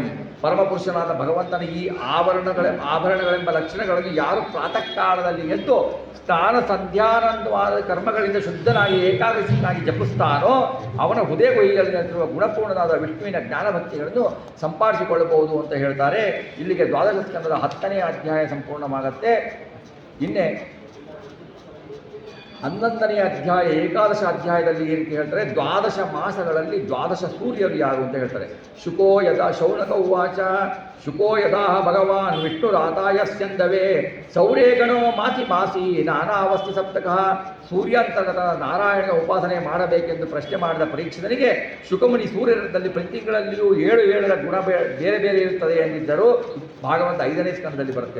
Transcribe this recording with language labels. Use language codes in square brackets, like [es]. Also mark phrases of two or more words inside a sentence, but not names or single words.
[kn] ಪರಮಪುರುಷನಾದ ಭಗವಂತನ ಈ ಆಭರಣಗಳೆಂಬ ಲಕ್ಷಣಗಳನ್ನು ಯಾರು ಪ್ರಾತಃ ಕಾಲದಲ್ಲಿ ಎದ್ದು ಸ್ನಾನ ಸಂಧ್ಯಾನಂದವಾದ ಕರ್ಮಗಳಿಂದ ಶುದ್ಧನಾಗಿ ಏಕಾದಶಿನಾಗಿ ಜಪಿಸ್ತಾನೋ ಅವನ ಹೃದಯ ಕೊಯ್ಯಲಿರುವ ಗುಣಪೂರ್ಣನಾದ ವಿಷ್ಣುವಿನ ಜ್ಞಾನಭಕ್ತಿಗಳನ್ನು ಸಂಪಾದಿಸಿಕೊಳ್ಳಬಹುದು ಅಂತ ಹೇಳ್ತಾರೆ. ಇಲ್ಲಿಗೆ ದ್ವಾದಶ ಸ್ಕಂದದ 10ನೇ ಅಧ್ಯಾಯ ಸಂಪೂರ್ಣವಾಗುತ್ತೆ. ಇನ್ನೇ 11ನೇ ಅಧ್ಯಾಯ ಏಕಾದಶ ಅಧ್ಯಾಯದಲ್ಲಿ ಏನಂತ ಹೇಳ್ತಾರೆ, ದ್ವಾದಶ ಮಾಸಗಳಲ್ಲಿ ದ್ವಾದಶ ಸೂರ್ಯರು ಯಾರು ಅಂತ ಹೇಳ್ತಾರೆ. [sa] ಶುಕೋ ಯದಾ ಶೌನಕ ಉವಾಚ ಶುಕೋ ಯದಾ ಭಗವಾನ್ ವಿಷ್ಣುರಾತಾಯ ಸ್ಯಂದವೇ ಸೌರೇ ಗಣೋ ಮಾಸಿ ಮಾಸಿ ನಾನಾವಸ್ತಿ ಸಪ್ತಕಃ. [kn] ಸೂರ್ಯಾಂತರ್ಗತ ನಾರಾಯಣ ಉಪಾಸನೆ ಮಾಡಬೇಕೆಂದು ಪ್ರಶ್ನೆ ಮಾಡಿದ ಪರೀಕ್ಷಿತನಿಗೆ ಶುಕಮುನಿ ಸೂರ್ಯರಲ್ಲಿ ಪ್ರತಿ ತಿಂಗಳಲ್ಲಿಯೂ 7 ಗುಣ ಬೇರೆ ಬೇರೆ ಇರುತ್ತದೆ ಎಂದಿದ್ದರು. ಭಾಗವತ 5ನೇ ಸ್ಕಂದದಲ್ಲಿ ಬರುತ್ತೆ.